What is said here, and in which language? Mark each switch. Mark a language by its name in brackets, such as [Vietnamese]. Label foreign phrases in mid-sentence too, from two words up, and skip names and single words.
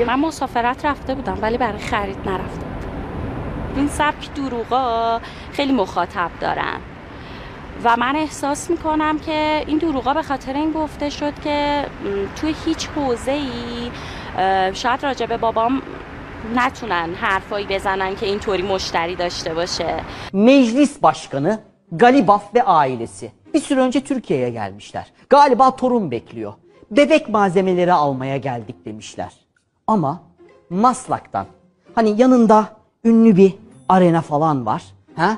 [Persian] من مسافرت رفته بودم ولی برای خرید نرفته بودم. این سبک دروغا خیلی مخاطب دارن و من احساس میکنم که این دروغا به خاطر این گفته شد که توی هیچ حوزه‌ای شاید راجع به بابام نتونن حرفایی بزنن که اینطوری مشتری داشته باشه. [Turkish] Meclis Başkanı Galibaf ve ailesi bir süre önce Türkiye'ye gelmişler. Galiba torun bekliyor. Bebek malzemeleri almaya geldik demişler. Ama Maslak'tan, hani yanında ünlü bir arena falan var. Ha?